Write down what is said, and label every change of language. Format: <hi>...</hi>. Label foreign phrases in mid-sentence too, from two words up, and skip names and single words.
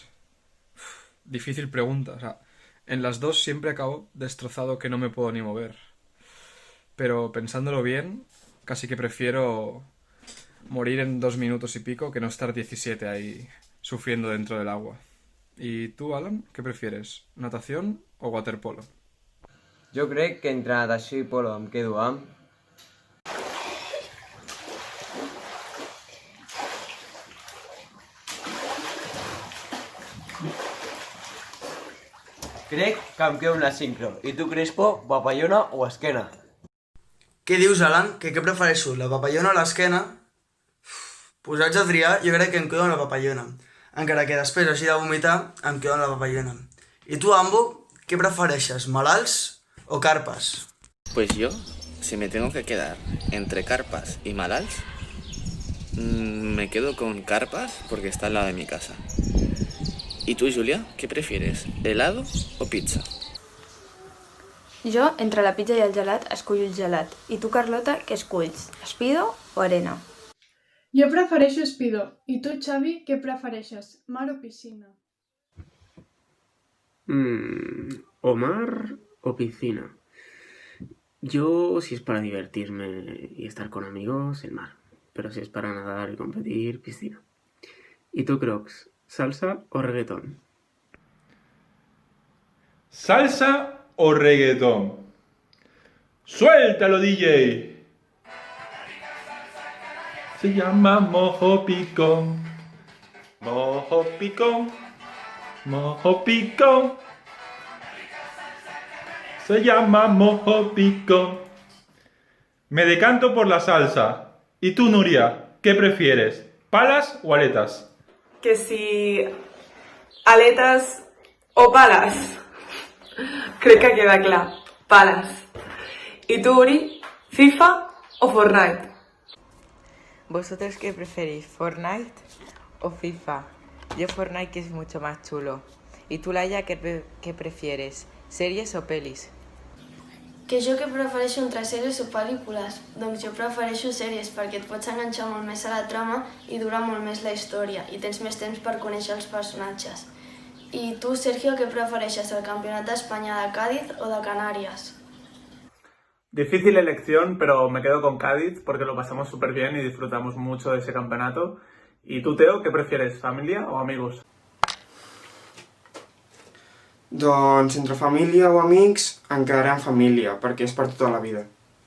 <es>Difícil pregunta, o sea, en las dos siempre acabo destrozado que no me puedo ni mover. Pero pensándolo bien, casi que prefiero morir en 2 minutos y pico que no estar 17 ahí sufriendo dentro del agua. ¿Y tú, Alan, qué prefieres? ¿Natación o waterpolo?</es> <ca>Jo crec que entre natació i polo em quedo amb... Crec que em quedo amb la sincro. I tu, Crespo, papallona o esquena? Què dius, Alan? Que què prefereixo, la papallona o l'esquena? Pues haig de triar, jo crec que em quedo amb la papallona. Encara que després hagi de vomitar, em quedo amb la papallona. I tu, Ambo, què prefereixes, malalts o carpas?</ca> <es>Pues yo, si me tengo que quedar entre carpas y malals, me quedo con carpas porque está al lado de mi casa. ¿Y tú, Julia, qué prefieres, helado o pizza?</es> <ca>Jo, entre la pizza i el gelat, escullo el gelat. I tu, Carlota, què esculls? Speedo o arena? Jo prefereixo Speedo. I tu, Xavi, què prefereixes? Mar o piscina? O mar o piscina.</ca> <es>Yo, si es para divertirme y estar con amigos, el mar. Pero si es para nadar y competir, piscina. ¿Y tú, Crocs, salsa o reggaetón? ¿Salsa o reggaetón? ¡Suéltalo, DJ! Se llama mojo picón. Mojo picón. Mojo picón. Se llama mojo picón. Me decanto por la salsa. ¿Y tú, Nuria, qué prefieres? ¿Palas o aletas?</es> <ca>Que si aletes o pales. Crec que queda clar. Pales. I tu, Uri, FIFA o Fortnite?</ca> <es>¿Vosotros qué preferís, Fortnite o FIFA? Yo Fortnite, que es mucho más chulo. ¿Y tú, Laia, qué prefieres, series o pelis?</es> <ca>Que jo que prefereixo entre sèries o pel·lícules? Doncs jo prefereixo sèries perquè et pots enganxar molt més a la trama i dura molt més la història i tens més temps per conèixer els personatges. I tu, Sergio, què prefereixes, el Campionat d'Espanya de Cádiz o de Canàries?</ca> <es>Difícil elección, pero me quedo con Cádiz porque lo pasamos súper bien y disfrutamos mucho de ese campeonato. ¿Y tú, Teo, qué prefieres, familia o amigos?</es> <ca>Doncs entre família o amics em quedaré amb família, perquè és per tota la vida.</ca>